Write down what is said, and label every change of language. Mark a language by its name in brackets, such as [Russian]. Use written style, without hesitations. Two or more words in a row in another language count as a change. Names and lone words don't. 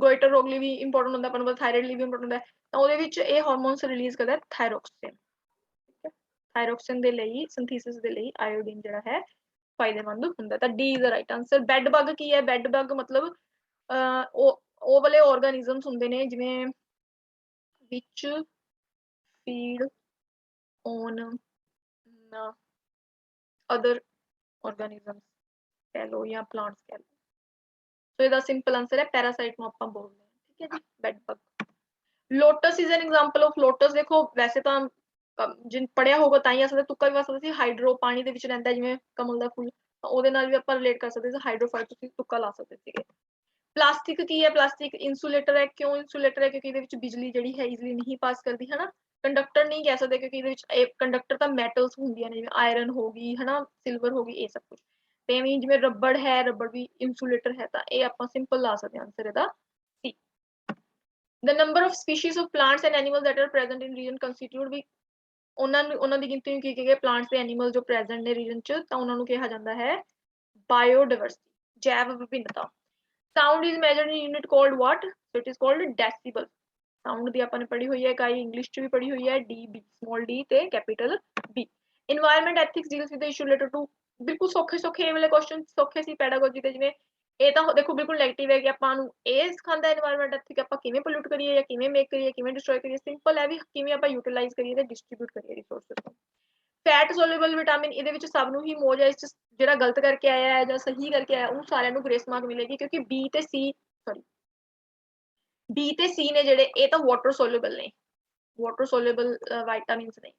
[Punjabi] ਗੋਇਟਰ ਰੋਗ ਲਈ ਵੀ ਇੰਪੋਰਟੈਂਟ ਹੁੰਦਾ, ਆਪਾਂ ਨੂੰ ਪਤਾ ਥਾਇਰਾਇਡ ਲਈ ਵੀ ਇੰਪੋਰਟੈਂਟ ਹੁੰਦਾ। ਤਾਂ ਉਹਦੇ ਵਿੱਚ ਇਹ ਹਾਰਮੋਨਸ ਰਿਲੀਜ਼ ਕਰਦਾ ਹੈ ਥਾਇਰੋਕਸਿਨ। ਠੀਕ ਹੈ, ਥਾਇਰੋਕਸਿਨ ਦੇ ਲਈ ਸਿੰਥੇਸਿਸ ਦੇ ਲਈ ਆਇਓਡੀਨ ਜਿਹੜਾ ਹੈ ਫਾਇਦੇਮੰਦ ਹੁੰਦਾ। ਤਾਂ [English] D is the right answer. bed bug [Punjabi] ਕੀ ਹੈ? [English] bed bug [Punjabi] ਮਤਲਬ ਉਹ ਵਾਲੇ ਆਰਗੈਨਿਜ਼ਮਸ ਹੁੰਦੇ ਨੇ ਜਿਵੇਂ [English] which feed on other organisms [Punjabi] ਕਹਿ ਲਓ ਜਾਂ plants ਕਹਿ ਲਓ। ਸੋ ਇਹਦਾ ਸਿੰਪਲ ਆਨਸਰ ਹੈ ਪੈਰਾਸਾਈਟ ਨੂੰ ਆਪਾਂ ਬੋਲਦੇ ਹਾਂ। ਠੀਕ ਹੈ ਜੀ, [English] bed bug. Lotus is an example of. [Punjabi] ਲੋਟਸ ਦੇਖੋ ਵੈਸੇ ਤਾਂ ਜਿਨ ਪੜਿਆ ਹੋਊਗਾ ਤਾਂ ਹੀ ਆ ਸਕਦਾ, ਤੁੱਕਾ ਵੀ ਆ ਸਕਦਾ ਸੀ। ਹਾਈਡਰੋ ਪਾਣੀ ਦੇ ਵਿੱਚ ਰਹਿੰਦਾ ਜਿਵੇਂ ਕਮਲ ਦਾ ਫੁੱਲ, ਤਾਂ ਉਹਦੇ ਨਾਲ ਵੀ ਆਪਾਂ ਰਿਲੇਟ ਕਰ ਸਕਦੇ ਸੀ। ਹਾਈਡਰੋਫਾਈਟ ਤੁਸੀਂ ਤੁੱਕਾ ਲਾ ਸਕਦੇ ਸੀਗੇ। ਪਲਾਸਟਿਕ ਕੀ ਹੈ? ਪਲਾਸਟਿਕ ਇਨਸੂਲੇਟਰ ਹੈ। ਕਿਉਂ ਇਨਸੂਲੇਟਰ ਹੈ? ਕਿਉਂਕਿ ਇਹਦੇ ਵਿੱਚ ਬਿਜਲੀ ਜਿਹੜੀ ਹੈ ਈਜ਼ੀਲੀ ਨਹੀਂ ਪਾਸ ਕਰਦੀ ਹੈ ਨਾ। ਕੰਡਕਟਰ ਨਹੀਂ ਕਹਿ ਸਕਦੇ ਕਿਉਂਕਿ ਇਹਦੇ ਵਿੱਚ ਕੰਡਕਟਰ ਤਾਂ ਮੈਟਲਸ ਹੁੰਦੀਆਂ ਨੇ, ਜਿਵੇਂ ਆਇਰਨ ਹੋ ਗਈ ਹੈ ਨਾ, ਸਿਲਵਰ ਹੋ ਗਈ, ਇਹ ਸਭ ਕੁਝ। ਤੇ ਐਵੇਂ ਜਿਵੇਂ ਰਬੜ ਹੈ, ਰਬੜ ਵੀ ਇਨਸੂਲੇਟਰ ਹੈ। ਤਾਂ ਇਹ ਆਪਾਂ ਸਿੰਪਲ ਲਾ ਸਕਦੇ ਹਾਂ ਆਨਸਰ ਇਹਦਾ ਸੀ। [English] The number of species of plants and animals that are present in region constitute [Punjabi] ਵੀ ਉਹਨਾਂ ਦੀ ਗਿਣਤੀ ਨੂੰ ਕੀ ਕਹੇਗੇ? ਪਲਾਂਟਸ ਤੇ ਐਨੀਮਲ ਜੋ ਪ੍ਰੈਜ਼ੈਂਟ ਨੇ ਰੀਜਨ ਚ, ਤਾਂ ਉਹਨਾਂ ਨੂੰ ਕਿਹਾ ਜਾਂਦਾ ਹੈ ਬਾਇਓਡਾਇਵਰਸਿਟੀ, ਜੈਵ ਵਿਭਿੰਨਤਾ। [English] Sound is measured in unit called what? So it is called decibel। [Punjabi] ਸਾਊਂਡ ਦੀ ਆਪਾਂ ਨੇ ਪੜ੍ਹੀ ਹੋਈ ਹੈ ਇਕਾਈ, ਇੰਗਲਿਸ਼ ਚ ਵੀ ਪੜ੍ਹੀ ਹੋਈ ਹੈ, [English] DB, small d [Punjabi] ਤੇ [English] capital B। Environment ethics deals with the issue related to। [Punjabi] ਬਿਲਕੁਲ ਸੌਖੇ ਇਹ ਵਾਲੇ ਕੁਐਸਚਨ ਸੌਖੇ ਸੀ ਪੈਡਾਗੋਜੀ ਦੇ। ਜਿਵੇਂ ਇਹ ਤਾਂ ਦੇਖੋ ਬਿਲਕੁਲ ਨੈਗੇਟਿਵ ਹੈ ਕਿ ਆਪਾਂ ਨੂੰ ਇਹ ਸਿਖਾਉਂਦਾ [English] environment ethic, [Punjabi] ਆਪਾਂ ਕਿਵੇਂ ਪੋਲਿਊਟ ਕਰੀਏ ਜਾਂ ਕਿਵੇਂ ਮੇਕ ਕਰੀਏ, ਕਿਵੇਂ ਡਿਸਟਰੋਏ ਕਰੀਏ। ਸਿੰਪਲ ਹੈ ਵੀ ਕਿਵੇਂ ਆਪਾਂ ਯੂਟਿਲਾਈਜ਼ ਕਰੀਏ ਤੇ ਡਿਸਟ੍ਰੀਬਿਊਟ ਕਰੀਏ ਰਿਸੋਰਸਸ ਨੂੰ। [English] fat soluble vitamin, [Punjabi] ਇਹਦੇ ਵਿੱਚ ਸਭ ਨੂੰ ਹੀ ਮੌਜ ਹੈ। ਇਸ ਚ ਜਿਹੜਾ ਗਲਤ ਕਰਕੇ ਆਇਆ ਹੈ ਜਾਂ ਸਹੀ ਕਰਕੇ ਆਇਆ ਉਹਨੂੰ ਸਾਰਿਆਂ ਨੂੰ [English] grace mark [Punjabi] ਮਿਲੇਗੀ, ਕਿਉਂਕਿ ਬੀ ਤੇ ਸੀ ਨੇ ਜਿਹੜੇ ਇਹ ਤਾਂ [English] water soluble [Punjabi] ਨੇ, [English] water soluble vitamins [Punjabi] ਨੇ।